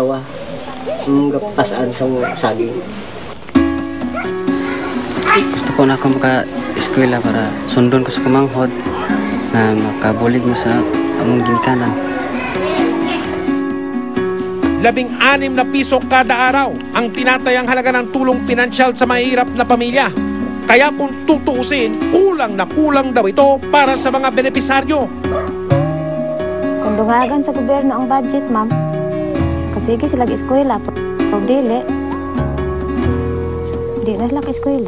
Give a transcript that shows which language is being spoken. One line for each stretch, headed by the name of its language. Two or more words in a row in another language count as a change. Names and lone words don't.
Hiligaynon: Gapasan sang saging. Gusto ko na ako maka-eskwela para sundon ko sa kumanghod na makabulig mo sa among ginikanan.
Filipino: 16 na piso kada araw ang tinatayang halaga ng tulong pinansyal sa mahirap na pamilya. Kaya kung tutuusin, kulang na kulang daw ito para sa mga benepisaryo.
Hiligaynon: Kung dungagan sa gobyerno ang budget, ma'am, kasi sila eskwela, pag dili na lang eskwela.